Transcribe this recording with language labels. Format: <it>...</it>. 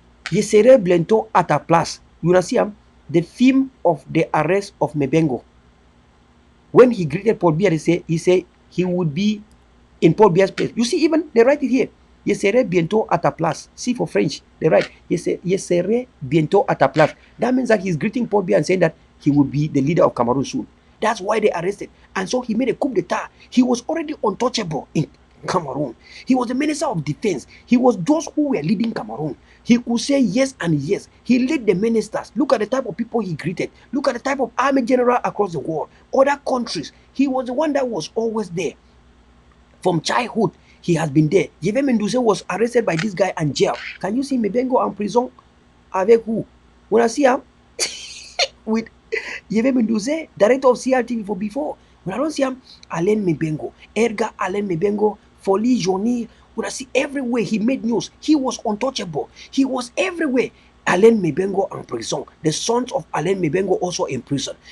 <fr>Je serai bientôt à ta place.</fr> <en>You see him. The film of the arrest of Mibengo. When he greeted Paul Biya, he said he would be in Paul Biya's place. You see, even they write it here.</en> <fr>Je serai bientôt à ta place.</fr> <en>See for French, they write,</en> <fr>Je serai bientôt à ta place.</fr> <en>That means that he's greeting Paul Biya and saying that he will be the leader of Cameroon soon. That's why they arrested. And so he made a coup d'etat. He was already untouchable in Cameroon. He was the minister of defense. He was those who were leading Cameroon. He could say yes and yes. He led the ministers. Look at the type of people he greeted. Look at the type of army general across the world. Other countries. He was the one that was always there. From childhood, he has been there. Yves Mendoza was arrested by this guy and jail. Can you see Mibengo</en> <fr>en prison avec</fr> <en>who? When I see him with Yves Mendoza, director of CRTV for before. When I don't see him, Alain Mibengo, Edgar Alain Mibengo, Folie Journée. When I see everywhere he made news, he was untouchable. He was everywhere. Alain Mibengo</en> <fr>en prison.</fr> <en>The sons of Alain Mibengo also in prison.</en>